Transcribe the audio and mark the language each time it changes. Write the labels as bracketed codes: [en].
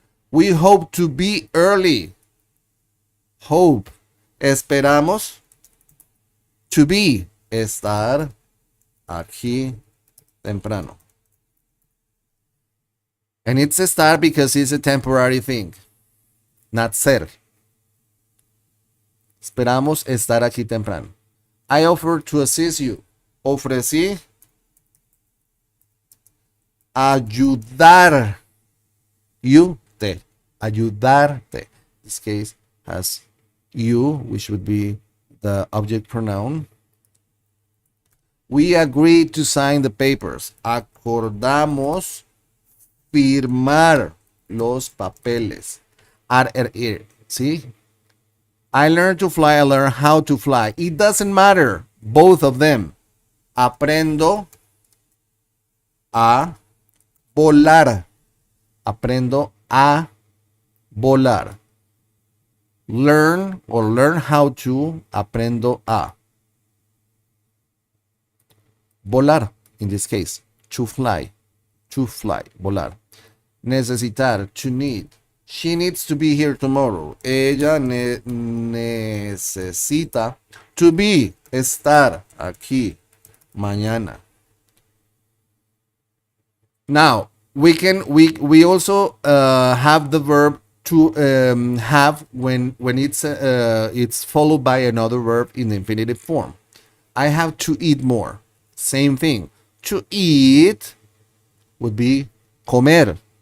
[en] We hope to be early. Hope. Esperamos. To be. [es] Estar aquí temprano. [en] And it's estar because it's a temporary thing, not ser. [es] Esperamos estar aquí temprano. [en] I offer to assist you. [es] Ofrecí ayudar [en] you te. [es] Ayudarte. [en] This case has you, which would be the object pronoun. We agreed to sign the papers. [es] Acordamos firmar los papeles. [en] Ar, er, ir. See? I learned to fly. I learned how to fly. It doesn't matter. Both of them. [es] Aprendo a volar. Aprendo a volar. [en] Learn or learn how to. [es] Aprendo a volar. [en] In this case, to fly. To fly. Volar. Necesitar. To need. She needs to be here tomorrow. [es] Ella necesita [en] to be, [es] estar aquí mañana. [en] Now, we also have the verb to have when it's followed by another verb in the infinitive form. I have to eat more. Same thing. To eat would be comer.